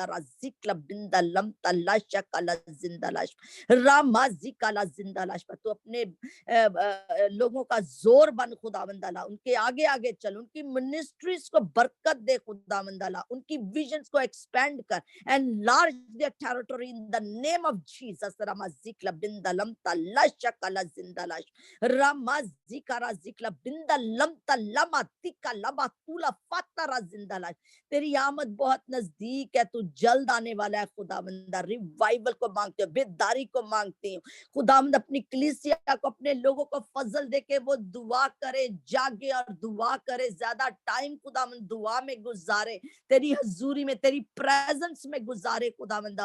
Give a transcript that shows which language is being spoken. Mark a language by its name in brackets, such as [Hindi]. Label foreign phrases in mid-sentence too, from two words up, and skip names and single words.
[Hindi] राजिक बिंदा लम तलाशा काला जिंदा लाश रामाजी काला जिंदा लाश। पर तू अपने लोगों का जोर बन खुदावंदाला, उनके आगे आगे चल, उनकी मिनिस्ट्रीज को बरकत दे खुदावंदाला, उनकी विजन्स को एक्सपेंड कर, [English] enlarge their territory in the name of Jesus. रामाजिकला बिंदलम तलाशा काला जिंदालाश रामाजिकारा जिकला बिंदलम तलमा तिका लबा तुला फतरा जिंदालाश। [Hindi] तेरी आमद बहुत नजदीक है, तू जल्द आने वाला है खुदावंदा। रिवाइवल को मांगते हो, बेदारी को मांगती हूँ खुदावंद। अपनी कलीसिया को, अपने लोगों को फजल दे के वो दुआ करे, जागे और दुआ करे, ज्यादा टाइम खुदावंद दुआ में गुजारे, तेरी हजूरी में, तेरी प्रेजेंस में गुजारे खुदावंदा।